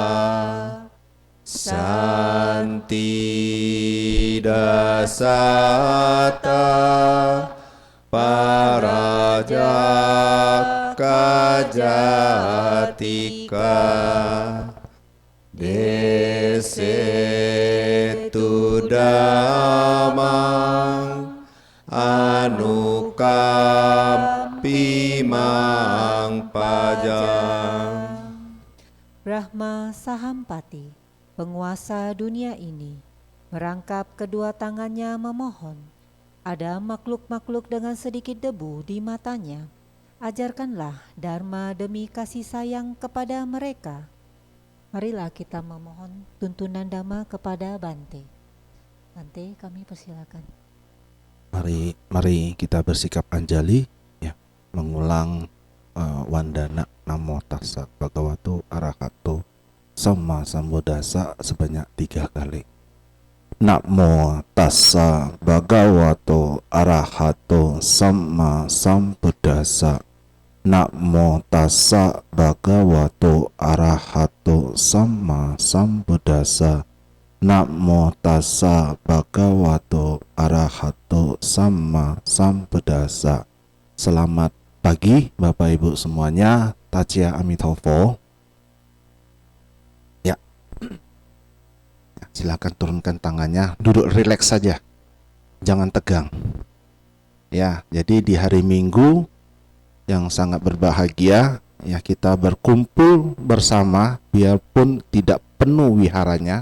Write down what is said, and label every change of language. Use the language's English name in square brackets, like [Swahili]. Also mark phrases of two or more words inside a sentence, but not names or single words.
[Pali] Santi Dasata Parajaka Jatika Desetu Damang Anukampi Mang Pajang. [Indonesian] Brahma Sahampati, penguasa dunia ini, merangkap kedua tangannya memohon. Ada makhluk-makhluk dengan sedikit debu di matanya. Ajarkanlah dharma demi kasih sayang kepada mereka. Marilah kita memohon tuntunan dhamma kepada Bante. Bante, kami persilakan. Mari kita bersikap anjali, ya, mengulang wandana [Pali] Namo Tassa Bhagavato Arahato Samma Sambuddhassa [Indonesian] sebanyak 3 kali. [Pali] Namo Tassa Bhagavato Arahato Samma Sambuddhassa. Namo Tassa Bhagavato Arahato Samma Sambuddhassa. Namo Tassa Bhagavato Arahato Samma Sambuddhassa. [Indonesian] Selamat pagi Bapak Ibu semuanya. Tachia Amitabha. Ya. Silakan turunkan tangannya, duduk rileks saja. Jangan tegang. Ya, jadi di hari Minggu yang sangat berbahagia, ya, kita berkumpul bersama biarpun tidak penuh wiharanya.